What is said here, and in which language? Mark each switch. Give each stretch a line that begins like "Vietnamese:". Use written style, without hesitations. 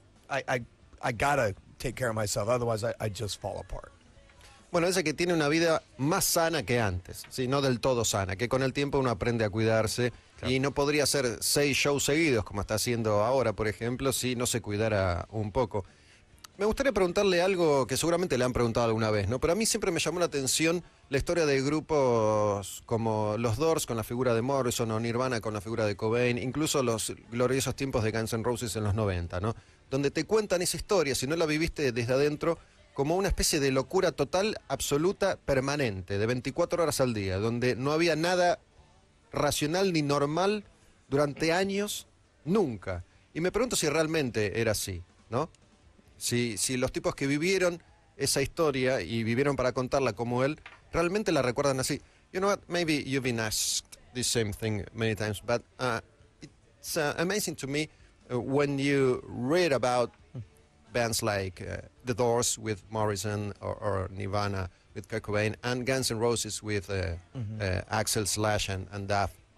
English: I got to take care of myself. Otherwise, I just fall apart.
Spanish: Bueno, dice que tiene una vida más sana que antes, ¿sí? No del todo sana, que con el tiempo uno aprende a cuidarse. Claro. Y no podría hacer 6 shows seguidos, como está haciendo ahora, por ejemplo, si no se cuidara un poco. Me gustaría preguntarle algo que seguramente le han preguntado alguna vez, ¿no? Pero a mí siempre me llamó la atención la historia de grupos como los Doors con la figura de Morrison o Nirvana con la figura de Cobain, incluso los gloriosos tiempos de Guns N' Roses en los 90, ¿no? Donde te cuentan esa historia, si no la viviste desde adentro, como una especie de locura total, absoluta, permanente, de 24 horas al día, donde no había nada racional ni normal durante años, nunca. Y me pregunto si realmente era así, ¿no? Si los tipos que vivieron esa historia y vivieron para contarla como él, realmente la recuerdan así.
English: You know what, maybe you've been asked this same thing many times, but it's amazing to me when you read about bands like The Doors with Morrison or Nirvana with Kurt Cobain and Guns N' Roses with Axl Slash and Duff.